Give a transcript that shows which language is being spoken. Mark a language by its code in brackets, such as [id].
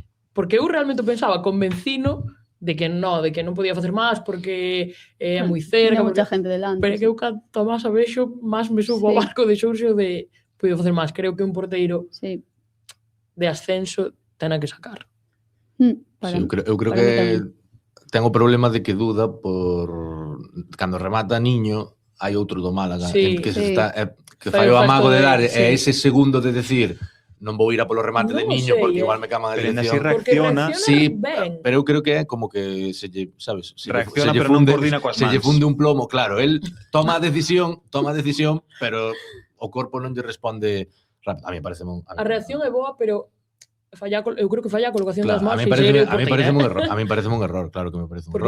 [gl] Porque eu realmente pensaba, convencino de que non podía facer máis porque é moi cerca. [es] Tiene mucha gente delante. [gl] Pero que eu canto máis a vexo, máis me subo ao barco de Xurxo de podo facer máis. Creo que un porteiro de ascenso ten que sacar. Eu creo que ten o problema de que duda por... Cando remata Niño, hai outro do Málaga que fai o amago de dar ese segundo de decir non vou ir a polo remate de Niño porque igual me cama a dirección. Reacciona. Sí, pero eu creo que é como que se lle, sabes, reacciona pero non coordina coas mans. Se lle funde un plomo, claro, el toma a decisión, pero o corpo non lle responde rápido. A mí parece a reacción é boa, pero eu creo que falla a colocación das mans. [es] A mí parece un error, claro que me parece un error.